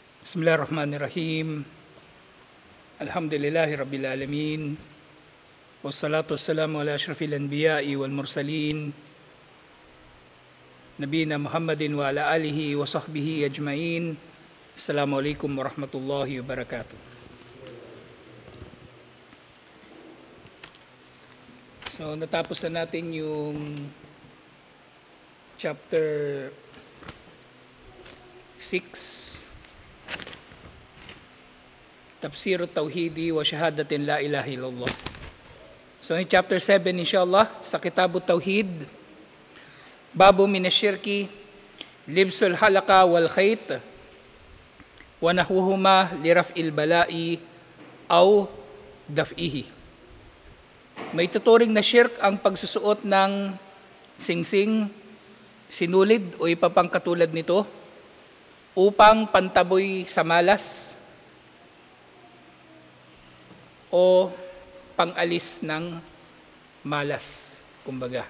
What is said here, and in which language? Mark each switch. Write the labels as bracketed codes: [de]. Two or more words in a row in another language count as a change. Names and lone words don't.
[ar] بسم الله الرحمن الرحيم. الحمد لله رب العالمين. والصلاة والسلام على أشرف الأنبياء والمرسلين. نبينا محمد وعلى آله وصحبه أجمعين. السلام عليكم ورحمة الله وبركاته. [tl] So, natapos na natin yung chapter 6. [ar] تفسير التوحيد وشهادة لا إله إلا الله. [en] So in chapter 7 [ar] inshallah sa Kitab Tauhid, باب من الشرك لبس الحلقة والخيط ونحوهما لرفع البلاء أو دفعه. [tl] May tuturing na shirk ang pagsusuot ng singsing, sinulid o ipapang katulad nito upang pantaboy sa malas o pangalis ng malas, kumbaga.